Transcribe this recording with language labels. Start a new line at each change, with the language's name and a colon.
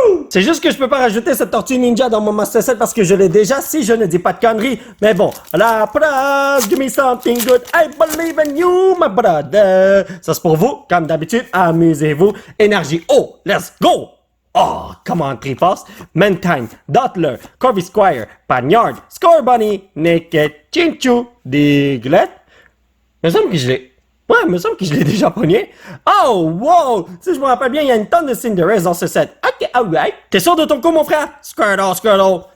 French: C'est juste que je peux pas rajouter cette tortue ninja dans mon Master Set parce que je l'ai déjà si je ne dis pas de conneries. Mais bon, la preuve,
English: give me something good. I believe in you, my brother.
French: Ça c'est pour vous, comme d'habitude, amusez-vous. Énergie, oh,
English: let's go! Oh, come on,
French: Triforce, Mantine, Dottler, Corvy Squire, Panyard, Scorbunny, Naked, Chinchou, Diglett. Il me semble que je l'ai... Ouais, il me semble que je l'ai déjà pogné.
English: Oh, wow!
French: Si je me rappelle bien, il y a une tonne de Cinderace dans ce set.
English: Ok, alright.
French: T'es sûr de ton coup, mon frère? Squirtle.